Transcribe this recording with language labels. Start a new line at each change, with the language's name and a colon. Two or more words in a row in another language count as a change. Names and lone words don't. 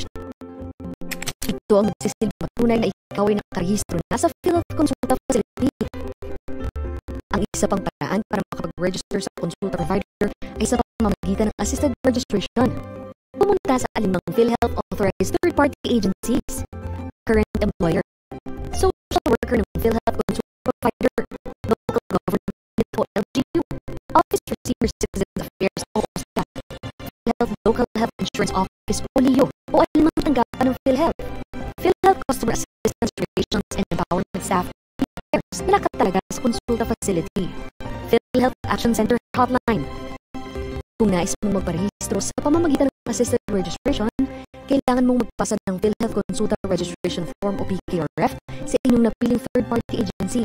Filipino: Ito ang magsisilbing patunay na ikaw ay nakarehistro na sa PhilHealth Consulta Facility. Ang isa pang paraan para makapag-register sa consulta provider ay sa pamamagitan ng
English: assisted registration.
Filipino: Pumunta sa alinmang PhilHealth
English: authorized third-party agencies, current employer, social worker
Filipino: ng PhilHealth consulta provider,
English: local government
Filipino: o LGU, Office for Senior Citizen Affairs o OSCA, PhilHealth Local Health Insurance Office o LIO o alinmang tanggapan ng PhilHealth, PhilHealth Customer Assistance Relations and Empowerment Staff, PCARES, na nakatalaga sa consulta facility, PhilHealth Action Center Hotline. Kung nais mong magparehistro sa pamamagitan ng
English: assisted registration,
Filipino: kailangan mong magpasa ng PhilHealth Consulta Registration Form o PKRF sa inyong napiling third-party agency.